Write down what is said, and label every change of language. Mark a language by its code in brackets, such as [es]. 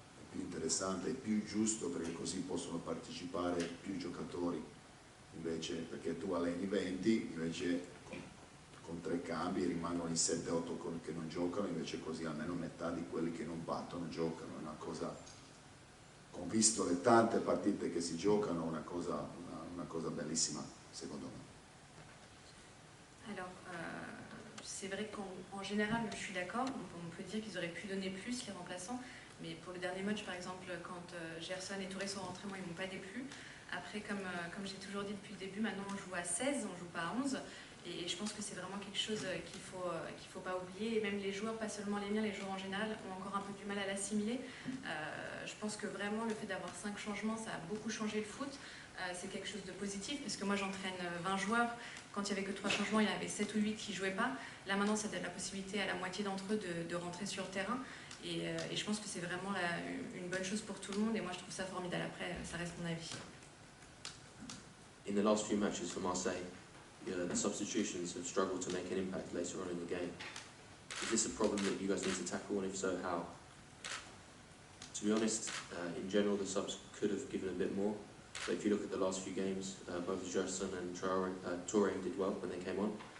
[it] più interessante e più giusto, perché così possono partecipare più giocatori, invece perché tu alleni 20, invece con 3 cambi rimangono in 7-8 che non giocano, invece così almeno metà di quelli che non battono giocano, è una cosa, ho visto le tante partite che si giocano, una una cosa bellissima secondo me. [fr] Alors, c'est vrai qu'en général, je suis d'accord, on peut dire qu'ils auraient pu donner plus, les remplaçants, mais pour le dernier match, par exemple, quand Gerson et Touré sont rentrés, moi, ils ne m'ont pas déplu. Après, comme j'ai toujours dit depuis le début, maintenant on joue à 16, on ne joue pas à 11, et je pense que c'est vraiment quelque chose qu'il faut pas oublier, et même les joueurs, pas seulement les miens, les joueurs en général, ont encore un peu du mal à l'assimiler. Je pense que vraiment, le fait d'avoir 5 changements, ça a beaucoup changé le foot. C'est quelque chose de positif, parce que moi j'entraîne 20 joueurs, quand il n'y avait que 3 changements, il y en avait 7 ou 8 qui ne jouaient pas. Là maintenant, ça donne la possibilité à la moitié d'entre eux de rentrer sur le terrain, et je pense que c'est vraiment une bonne chose pour tout le monde, et moi je trouve ça formidable. Après, ça reste mon avis. [en] In the last few matches for Marseille, the substitutions have struggled to make an impact later on in the game. Is this a problem that you guys need to tackle, and if so, how? To be honest, in general, the subs could have given a bit more. But if you look at the last few games, both Gerson and Touré did well when they came on.